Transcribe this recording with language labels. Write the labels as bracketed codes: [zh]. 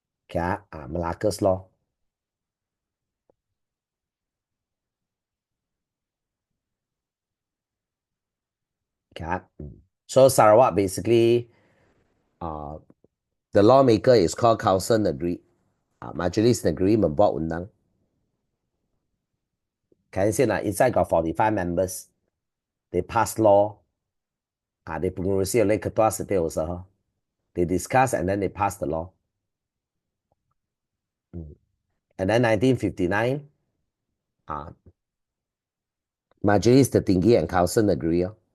[en] Okay, Malacca's law. Okay. So Sarawak basically, the lawmaker is called Council Negeri. [ms] Majlis Negeri membuat undang. [en] Can you see that inside got 45 members? They pass law. They [ms] pengurusi oleh ketua setiausaha. [en] They discuss and then they pass the law. And then 1959, Majlis Tertinggi and Council Negeri.